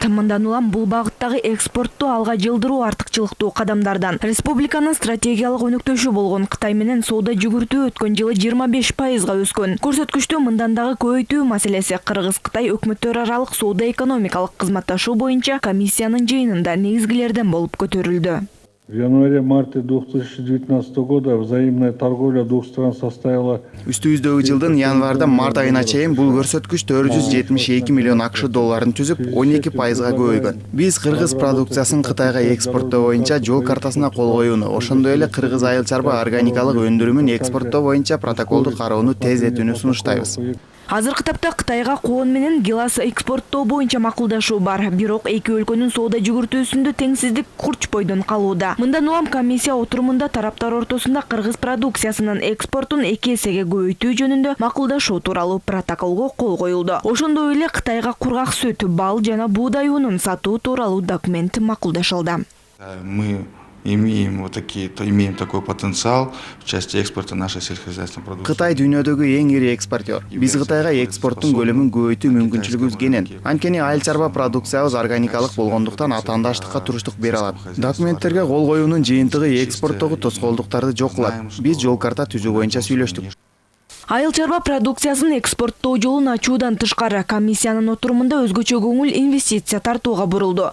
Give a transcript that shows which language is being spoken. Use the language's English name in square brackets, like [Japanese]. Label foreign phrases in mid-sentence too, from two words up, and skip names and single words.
[Kyrgyz] Мындан улам бул багыттагы экспортту алга жылдыруу артыкчылыктуу кадамдардан. Республиканын стратегиялык өнөктөшү болгон Кытай менен соода жүгүртүү өткөн жылы 25%га өскөн. Көрсөткүчтү мындан дагы көбөйтүү маселеси Кыргыз-Кытай өкмөттөр аралык соода-экономикалык кызматташуу боюнча комиссиянын жыйынында негизгилерден болуп көтөрүлдү. [Russian] В январе-марте 2019 года взаимная торговля двух стран составила... [Kyrgyz] Үстүбүздөгү жылдын январдан март айына чейин бул көрсөткүч 472 миллион АКШ долларын түзүп, 12%га көбөйгөн. Биз кыргыз продукциясын Кытайга экспорттоо боюнча жол картасына кол коюуну, ошондой эле кыргыз айыл чарба органикалык өндүрүмүн экспорттоо боюнча протоколду кароону тездетүүнү сунуштайбыз. Азыркы тапта Кытайга коон менен гилас экспорттоо боюнча макулдашуу бар. Бирок эки өлкөнүн соода жүгүртүүсүндө теңсиздик курчпойдон калууда. Мындан улам комиссия отурумунда тараптар ортосунда кыргыз продукциясынын экспортун 2 эсеге көбөйтүү жөнүндө макулдашуу тууралуу протоколго кол коюлду. Ошондой эле Кытайга кургак сүт, бал жана буудай унун сатуу тууралуу документ макулдашылды. [Russian] Мы имеем такой потенциал в части экспорта нашей сельскохозяйственной продукции. [Kyrgyz] Кытай дүйнөдөгү эң ири экспортер. Биз Кытайга экспорттун көлөмүн көбөйтүү мүмкүнчүлүгүбүз кенен. Анткени айыл чарба продукциябыз органикалык болгондуктан атаандаштыкка туруштук бере алат. Документтерге кол коюунун жыйынтыгы экспорттогу тоскоолдуктарды жок кылат. Биз жол карта түзүү боюнча сүйлөштүк. Айыл чарба продукциясын экспорттоо жолун ачуудан тышкары комиссиянын отурумунда өзгөчө көңүл инвестиция тартууга бурулду.